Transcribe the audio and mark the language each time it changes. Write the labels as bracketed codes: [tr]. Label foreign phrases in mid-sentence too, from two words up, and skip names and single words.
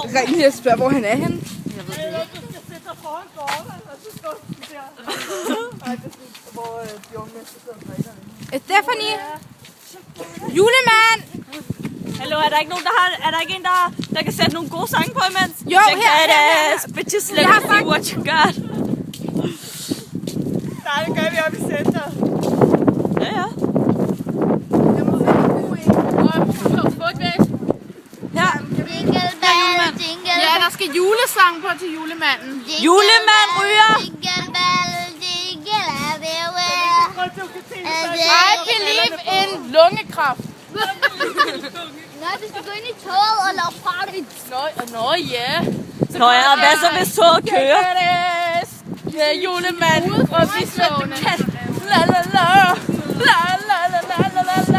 [da] Ring lige og spørge, hvor han er henne. Jeg skal sætte dig foran gården, og så står du der. Nej, det er hvor de unge mennesker sidder og drikker. Stephanie! Julemand! Hallo, er der ikke nogen, er der ikke en, der kan sætte nogle gode sange på imens? Jo, [en] Check [da] her. [en] that ass, bitches, let me see what you got. [da] Nej, det gør vi oppe i center. Ja. Ja. [en] Jingle bell, jingle [da] Ja, der skal julesang på til julemanden. Julemand ryger. [en] Jingle bell, jingle everywhere. I believe in lungekræft. [da] Nå, du skal gå ind i toget og lave party. Nå ja. Nå ja, og hvad så hvis toget kører? Ja, julemand. Og vi svømmer kat. La la la. La la la la la la la.